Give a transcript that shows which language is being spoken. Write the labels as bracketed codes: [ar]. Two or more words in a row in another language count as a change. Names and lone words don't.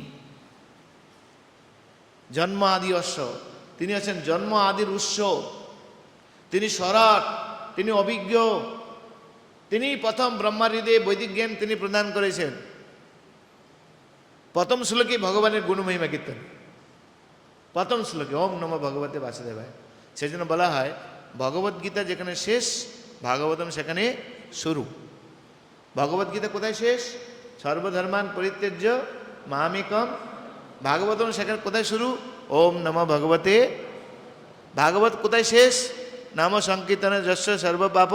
[bn] জন্ম আদি অশ্ব, তিনি আছেন জন্ম আদির উৎস, তিনি সরাট, তিনি অভিজ্ঞ, তিনি প্রথম ব্রহ্মার হৃদয়ে বৈদিক জ্ঞান তিনি প্রদান করেছেন। প্রথম শ্লোকে ভগবানের গুণমহিমা কীর্তন, প্রথম শ্লোকে [sa] ওম নমঃ ভগবতে বাসুদেবায়। [bn] সেই জন্য বলা হয় ভগবদ্গীতা যেখানে শেষ, ভাগবতম সেখানে শুরু। ভগবদ্গীতা কোথায় শেষ? [sa] সর্বধর্মান পরিত্যজ্য মামেকম। [bn] ভাগবতম সেখানে কোথায় শুরু? [sa] ওম নমঃ ভগবতে। [bn] ভাগবত কোথায় শেষ? [sa] নাম সংকীর্তনে যস্য সর্বপাপ।